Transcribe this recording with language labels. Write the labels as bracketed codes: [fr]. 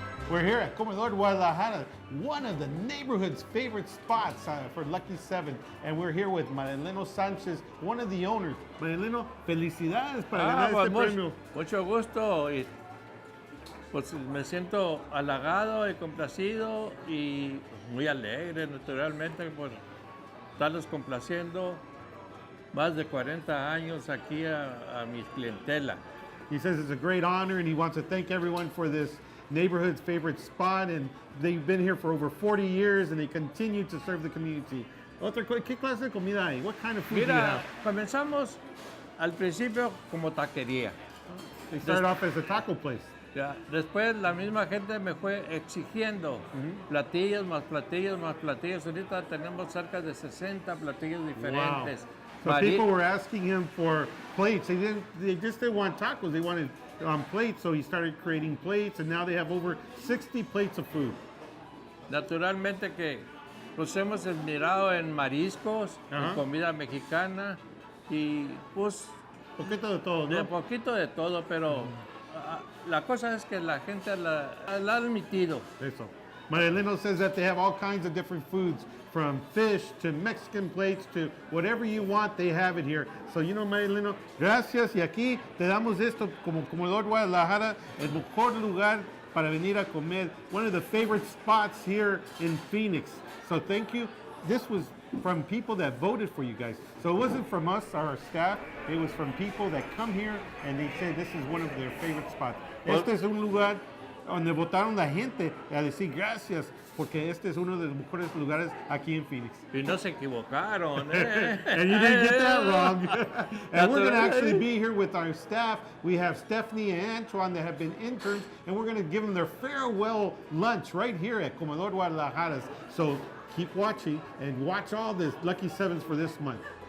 [en] We're here at Comedor Guadalajara, one of the neighborhood's favorite spots for Lucky 7. And we're here with Marileno Sanchez, one of the owners. [es] Marileno, felicidades para ganar este premio. Mucho gusto y pues me siento halagado y complacido y muy alegre naturalmente por estarlos complaciendo. Más de 40 años aquí a mi clientela. [en] He says it's a great honor and he wants to thank everyone for this neighborhood's favorite spot, and they've been here for over 40 years and they continue to serve the community. [es] ¿Qué clase de comida hay? [en] What kind of food do you have? [es] Comenzamos al principio como taquería. [en] They started off as a taco place. [es] Ya, después la misma gente me fue exigiendo platillos más platillos más platillos. Ahorita tenemos cerca de 60 platillos diferentes. [en] Wow. So people were asking him for plates. They just didn't want tacos. They wanted plates. So he started creating plates, and now they have over 60 plates of food. [es] Naturalmente que nos hemos admirado en mariscos, en comida mexicana y pues poquito de todo, ¿no? Poquito de todo, pero la cosa es que la gente la ha admitido. Eso. [en] Marileno says that they have all kinds of different foods, from fish to Mexican plates to whatever you want, they have it here. So, you know, [es] Marileno, gracias. Y aquí te damos esto como Comedor Guadalajara, el mejor lugar para venir a comer. [en] One of the favorite spots here in Phoenix. So thank you. This was from people that voted for you guys. So it wasn't from us, our staff. It was from people that come here and they say this is one of their favorite spots. [es] Este es un lugar donde votaron la gente a decir gracias, porque este es uno de los mejores lugares aquí en Phoenix. Y no se equivocaron. [en] And you didn't get that wrong. And we're going to actually be here with our staff. We have Stephanie and Antoine that have been interns, and we're going to give them their farewell lunch right here at Comedor Guadalajara. So keep watching and watch all the Lucky Sevens for this month.